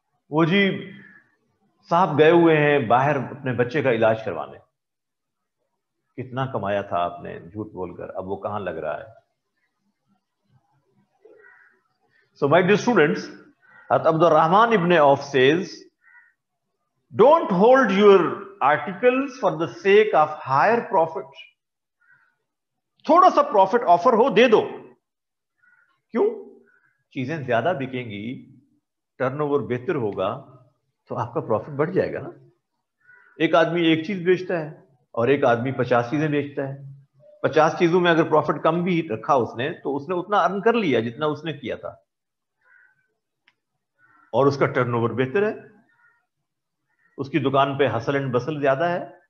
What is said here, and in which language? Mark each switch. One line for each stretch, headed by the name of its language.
Urdu: وہ جی صاحب گئے ہوئے ہیں باہر اپنے بچے کا علاج کروانے، کتنا کمایا تھا آپ نے جھوٹ بول کر، اب وہ کہاں لگ رہا ہے؟
English: So my dear students, Abdul Rahman ibn Auf says, don't hold your articles for the sake of higher profit.
Urdu: تھوڑا سا پروفٹ آفر ہو دے دو. کیوں؟ چیزیں زیادہ بکیں گی، ٹرن اوور بہتر ہوگا تو آپ کا پروفٹ بڑھ جائے گا نا. ایک آدمی ایک چیز بیچتا ہے اور ایک آدمی 50 چیزیں بیچتا ہے. 50 چیزوں میں اگر پروفٹ کم بھی رکھا اس نے تو اس نے اتنا ارن کر لیا جتنا اس نے کیا تھا، اور اس کا ٹرن اوور بہتر ہے، اس کی دکان پہ ہسل اینڈ بسل زیادہ ہے.